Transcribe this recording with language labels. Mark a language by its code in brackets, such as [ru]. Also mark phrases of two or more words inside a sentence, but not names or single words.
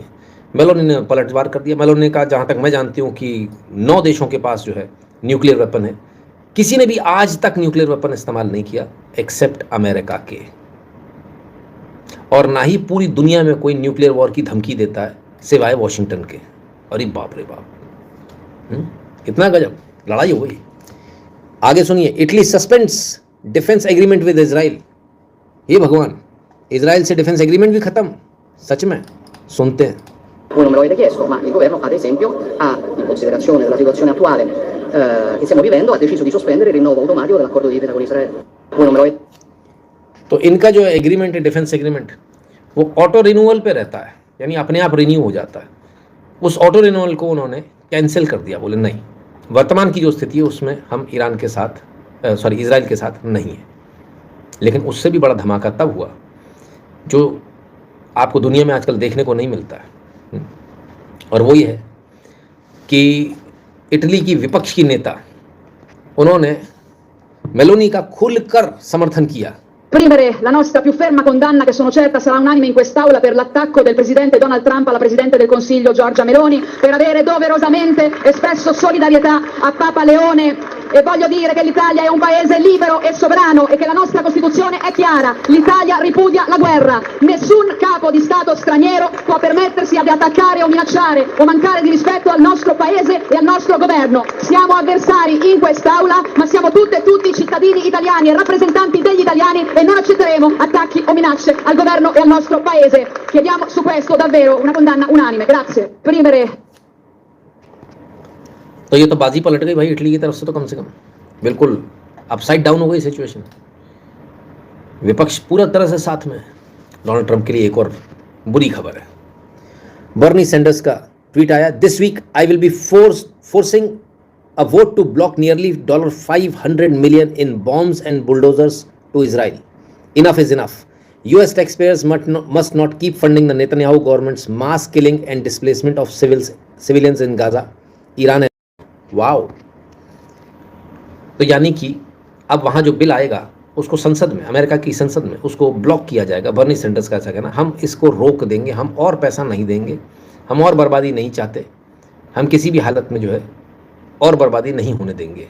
[hi] मेलोनी ने पलटवार कर दिया। मेलोनी ने कहा जहाँ तक मैं जानती हूँ कि 9 देशों के पास जो है [en] nuclear weapon [hi] है, किसी ने भी आज तक [en] nuclear weapon [hi] इस्तेमाल नहीं किया एक्सेप्ट अमेरिका के, और ना ही पूरी दुनिया में कोई [en] nuclear war [hi] की धमकी देता है सिवाय वॉशिंगटन के। अरे बाप रे बाप, कितना गजब लड़ाई हो गई। आगे सुनिए, [en] Italy suspends defense agreement with Israel. [hi] ये भगवान, इजराइल से [en] defense agreement [hi] भी खत्म, सच में? सुनते हैं। [it] Voi non me lo avete chiesto, ma il governo, ad esempio, in considerazione della situazione attuale che stiamo vivendo, ha deciso di sospendere il rinnovo automatico dell'accordo di Rita con Israele. Voi non me lo avete. [hi] तो इनका जो एग्रीमेंट है, [en] defense agreement, [hi] वो [en] auto renewal [hi] पे रहता है, यानी अपने आप रिन्यू हो जाता है। उस [en] auto renewal [hi] को उन्होंने कैंसिल कर दिया, बोले नहीं, वर्तमान की जो स्थिति है उसमें हम ईरान के साथ इजराइल के साथ नहीं है। लेकिन उससे भी बड़ा धमाका तब हुआ जो आपको दुनिया में आजकल देखने को नहीं मिलता है, और वो ये है कि इटली की विपक्ष की नेता, उन्होंने मेलोनी का खुलकर समर्थन किया। [it] Esprimere la nostra più ferma condanna, che sono certa sarà unanime in quest'Aula, per l'attacco del presidente Donald Trump alla presidente del Consiglio Giorgia Meloni, per avere doverosamente espresso solidarietà a Papa Leone. E voglio dire che l'Italia è un paese libero e sovrano e che la nostra Costituzione è chiara: l'Italia ripudia la guerra. Nessun capo di Stato straniero può permettersi di attaccare o minacciare o mancare di rispetto al nostro paese e al nostro governo. Siamo avversari in quest'Aula, ma siamo tutte e tutti cittadini italiani e rappresentanti degli italiani, e non accetteremo attacchi o minacce al governo e al nostro paese. Chiediamo su questo davvero una condanna unanime. Grazie. Esprimere. [hi] तो ये तो बाजी पलट गई भाई इटली की तरफ से, तो कम से कम बिल्कुल [en] upside down [hi] हो गई सिचुएशन। विपक्ष पूरा तरह से साथ में। डोनाल्ड ट्रंप के लिए एक और बुरी खबर है। बर्नी सैंडर्स का ट्वीट आया, [en] This week I will be forcing a vote to block nearly $500 million in bombs and bulldozers to Israel. Enough is enough. US taxpayers must not keep funding the Netanyahu government's mass killing and displacement of civilians in Gaza. [hi] ईरान है, वाओ। तो यानी कि अब वहाँ जो बिल आएगा उसको संसद में, अमेरिका की संसद में उसको ब्लॉक किया जाएगा। बर्नी सैंडर्स का ऐसा कहना, हम इसको रोक देंगे, हम और पैसा नहीं देंगे, हम और बर्बादी नहीं चाहते, हम किसी भी हालत में जो है और बर्बादी नहीं होने देंगे।